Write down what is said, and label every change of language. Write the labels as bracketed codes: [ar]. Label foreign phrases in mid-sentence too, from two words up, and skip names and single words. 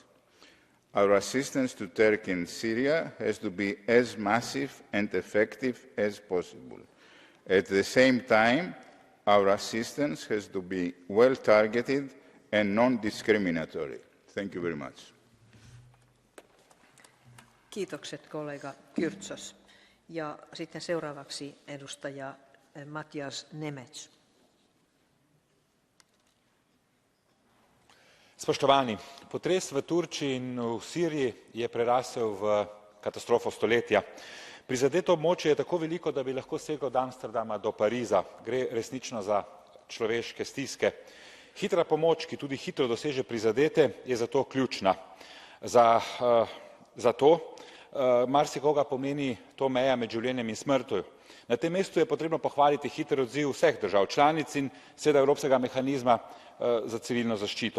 [en] Our assistance to Turkey and Syria has to be as massive and effective as possible. At the same time, our assistance has to be well targeted and non-discriminatory. Thank you very much. [fi] Kiitokset kollega Kyrtsos. Ja sitten seuraavaksi edustaja Matjaž Nemec. [sl] Spoštovani, potres v Turčiji in v Siriji je prerasel v katastrofo stoletja. Prizadeto območje je tako veliko, da bi lahko segel od Amsterdama do Pariza. Gre resnično za človeške stiske. Hitra pomoč, ki tudi hitro doseže prizadete, je zato ključna. Zato marsikoga pomeni to meja med življenjem in smrtjo. Na tem mestu je potrebno pohvaliti hiter odziv vseh držav članic in seveda Evropskega mehanizma za civilno zaščito.